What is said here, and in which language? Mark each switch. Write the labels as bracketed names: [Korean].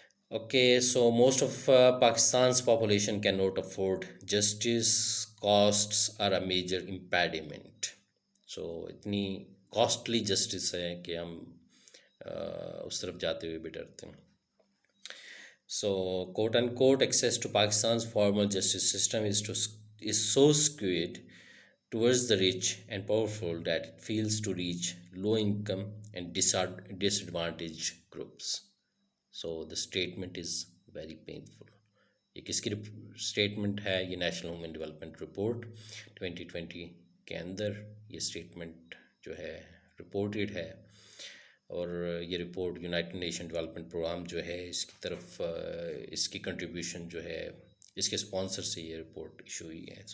[English] Okay, so most of Pakistan's population can not afford justice. Costs are a major impediment. [Urdu] سو اتنی costly justice ہے کہ ہم اس طرف جاتے ہوئے بھی ڈرتے ہیں. [English] So, quote unquote, access to Pakistan's formal justice system is so skewed towards the rich and powerful that it fails to reach low income and disadvantaged groups. So the statement is very painful. [Urdu] یہ کس کی statement ہے؟ یہ national women development report 2020 کے اندر یہ statement جو ہے reported ہے، اور یہ report United nation development programme جو ہے اس کی طرف اس کی کنٹریبیوشن جو ہے اس کے اسپانسر سے یہ رپورٹ ایشو ہوئی ہے.